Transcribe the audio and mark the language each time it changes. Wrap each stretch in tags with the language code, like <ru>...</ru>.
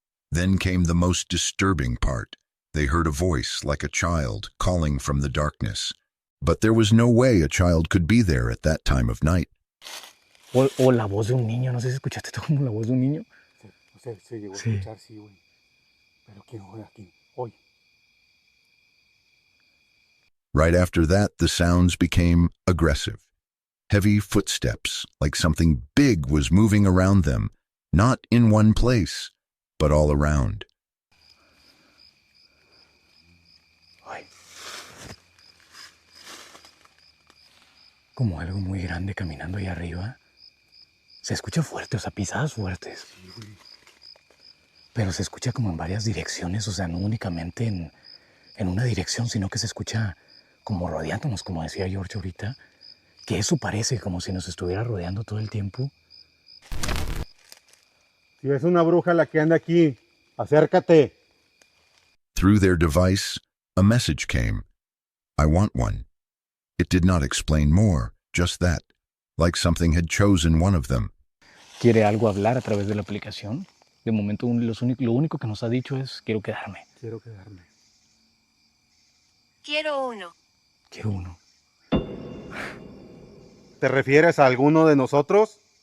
<en>Then came the most disturbing part. They heard a voice like a child calling from the darkness. But there was no way a child could be there at that time of night.</en> <es>O la voz de un niño, no sé si escuchaste tú como la voz de un niño. Se llegó a escuchar, sí, güey. Pero ¿quién fue aquí? Hoy.</es> <en>Right after that, the sounds became aggressive. Heavy footsteps, like something big was moving around them, not in one place, but all around.</en> <es>como algo muy grande caminando ahí arriba. Se escucha fuerte, o sea, pisadas fuertes. Sí, güey. Pero se escucha como en varias direcciones, o sea, no únicamente en una dirección, sino que se escucha como rodeándonos, como decía George ahorita, que eso parece como si nos estuviera rodeando todo el tiempo. Si es una bruja la que anda aquí, acércate.</es> <en>Through their device, a message came. I want one. It did not explain more, just that, like something had chosen one of them.</en> <es>¿Quiere algo hablar a través de la aplicación? De momento lo único que nos ha dicho es quiero quedarme. Quiero quedarme. Quiero uno. Quiero uno. ¿Te refieres a alguno de nosotros?</es>